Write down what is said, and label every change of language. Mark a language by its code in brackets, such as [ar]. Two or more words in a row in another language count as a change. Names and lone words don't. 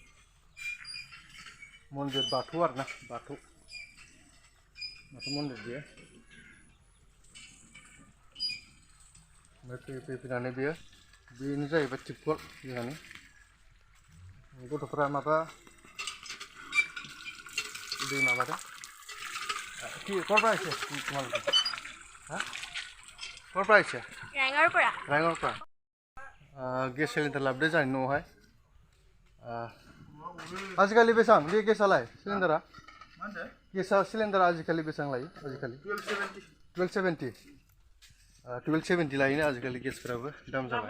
[brx] मन्दिर बाथौ आरोना बाथौ मन्दिर बेयो ओमफ्राय फैनानै बेनो जाहैबाय टिपकल जोंहानि गथ'फोरा माबा दै माबादों [as] ক'ৰপৰা আহিছে তোমালোকে ক'ৰপৰা আহিছে ৰাঙৰপৰা [brx] गेस सिलिन्डार लाबोदो जोंहानि न'आवहाय आजिखालि बेसेबां बे गेसालाय सिलिन्डारा गेसा सिलिन्डारा आजिखालि बेसेबां लायो आजिखालि 1270 लायोनो आजिखालि गेसफोराबो दाम जाबाय